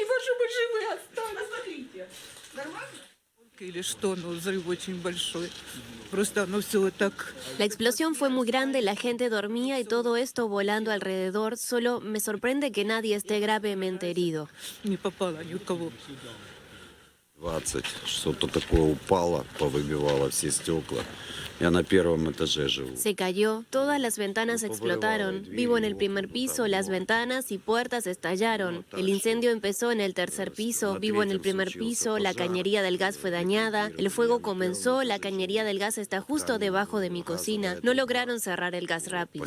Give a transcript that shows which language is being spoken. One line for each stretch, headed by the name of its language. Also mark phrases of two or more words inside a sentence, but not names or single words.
Spanish: La explosión fue muy grande, la gente dormía y todo esto volando alrededor. Solo me sorprende que nadie esté gravemente herido.
Russian: 20, что-то такое упало, повыбивало все стекла. Я на первом этаже живу.
Spanish: Se cayó, todas las ventanas explotaron. Vivo en el primer piso, las ventanas y puertas estallaron. El incendio empezó en el tercer piso, vivo en el primer piso, la cañería del gas fue dañada, el fuego comenzó, la cañería del gas está justo debajo de mi cocina. No lograron cerrar el gas rápido.